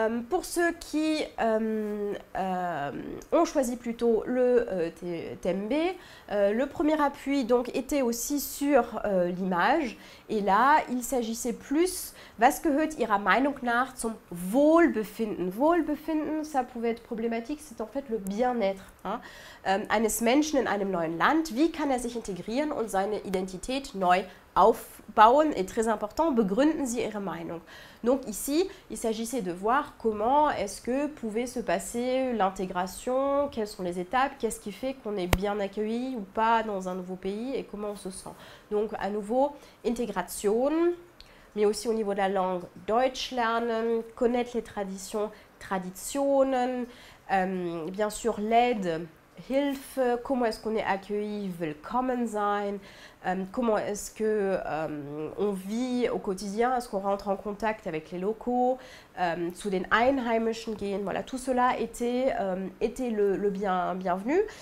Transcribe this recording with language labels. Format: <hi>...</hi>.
<fr>Pour ceux qui ont choisi plutôt le thème B, le premier appui donc était aussi sur l'image, et là il s'agissait plus,</fr> <de>was gehört ihrer Meinung nach zum Wohlbefinden.</de> <fr>Wohlbefinden, ça pouvait être problématique, c'est en fait le bien-être</fr> <de>eines Menschen in einem neuen Land. Wie kann er sich integrieren und seine Identität neu aufbauen?</de> <fr>Et très important,</fr> <de>begründen Sie Ihre Meinung.</de> <fr>Donc ici, il s'agissait de voir comment est-ce que pouvait se passer l'intégration, quelles sont les étapes, qu'est-ce qui fait qu'on est bien accueilli ou pas dans un nouveau pays et comment on se sent. Donc à nouveau, intégration, mais aussi au niveau de la langue,</fr> <de>Deutsch lernen,</de> <fr>connaître les traditions, traditionen, bien sûr l'aide, Hilfe, comment est-ce qu'on est accueilli,</fr> <de>willkommen sein,</de> <fr>comment est-ce qu'on vit au quotidien, est-ce qu'on rentre en contact avec les locaux,</fr> <de>zu den Einheimischen gehen,</de> <fr>voilà, tout cela était le bienvenu.</fr>